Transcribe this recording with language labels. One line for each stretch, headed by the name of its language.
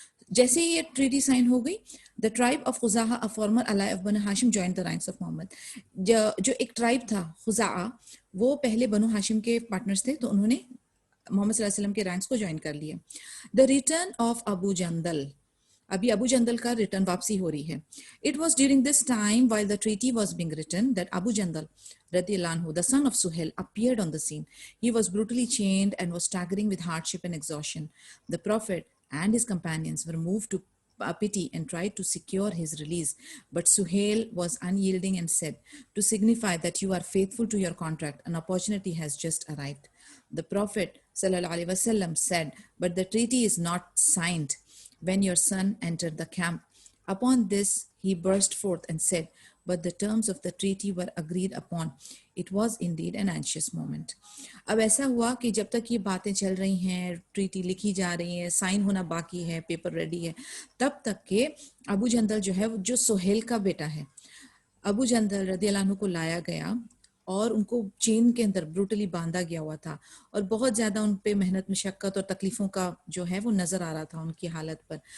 Urdu: جیسے ہی یہ treaty sign ہو گئی,
English: The tribe of Khuzaa a former ally of Banu Hashim joined the ranks of Muhammad.
Urdu: جو ایک ٹرائب تھا خزاعہ وہ پہلے بنو ہاشم کے پارٹنرز تھے, تو انہوں نے محمد صلی اللہ علیہ وسلم کے رینکس کو جوائن کر لیا.
English: the return of
Urdu: ابو جندل, ابھی ابو جندل کا ریٹرن واپسی ہو رہی ہے.
English: It was during this time while the treaty was being written that Abu Jandal radiallahu anhu, the son of Suhail, appeared on the scene. He was brutally chained and was staggering with hardship and exhaustion. The Prophet and his companions were moved to pity and tried to secure his release. But Suhail was unyielding and said, to signify that you are faithful to your contract, an opportunity has just arrived. The Prophet sallallahu alaihi wasallam said, but the treaty is not signed when your son entered the camp. Upon this, he burst forth and said, but the terms of the treaty were agreed upon. It was indeed an anxious moment.
Urdu: اب ایسا ہوا کہ جب تک یہ باتیں چل رہی ہیں, ٹریٹی لکھی جا رہی ہیں, سائن ہونا باقی ہے, پیپر ریڈی ہے, تب تک کہ ابو جندل جو ہے جو سہیل کا بیٹا ہے, ابو جندل رضی اللہ عنہ کو لایا گیا اور ان کو چین کے اندر بروٹلی باندھا گیا ہوا تھا, اور بہت زیادہ ان پہ محنت مشقت اور تکلیفوں کا جو ہے وہ نظر آ رہا تھا ان کی حالت پر.